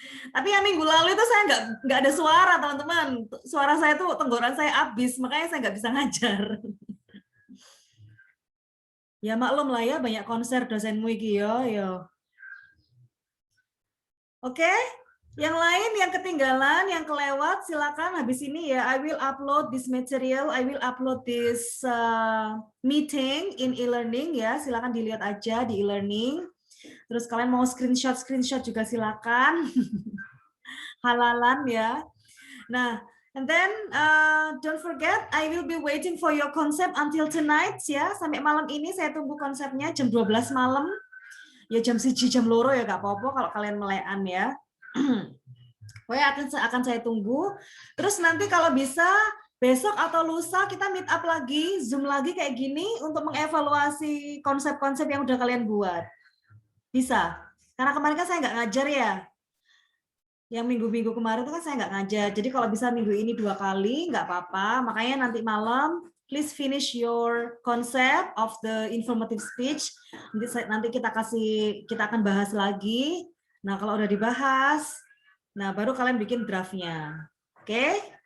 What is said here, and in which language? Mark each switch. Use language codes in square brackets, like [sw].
[id] Tapi yang minggu lalu itu saya nggak ada suara, teman-teman. Suara saya tuh tenggorokan saya habis, makanya saya nggak bisa ngajar. Ya maklum lah ya, banyak konser dosenmu iki yo. Oke, yang lain yang ketinggalan, yang kelewat, silakan habis ini ya. [en] I will upload this material, I will upload this meeting in e-learning ya. [id] Silakan dilihat aja di e-learning. Terus kalian mau screenshot juga silakan. Halalan ya. [en] Nah, and then don't forget, I will be waiting for your concept until tonight ya. [id] Sampai malam ini saya tunggu konsepnya jam 12 malam. Ya jam 1 jam 2 ya gak apa-apa kalau kalian melekan ya. Pokoknya akan saya tunggu. Terus nanti kalau bisa besok atau lusa kita meet up lagi, Zoom lagi kayak gini untuk mengevaluasi konsep-konsep yang udah kalian buat. Bisa? Karena kemarin kan saya nggak ngajar ya. Yang minggu-minggu kemarin itu kan saya nggak ngajar. Jadi kalau bisa minggu ini 2 kali, nggak apa-apa. Makanya nanti malam, [en] please finish your concept of the informative speech. [id] Nanti kita akan bahas lagi. Nah, kalau udah dibahas, nah baru kalian bikin draftnya. Oke?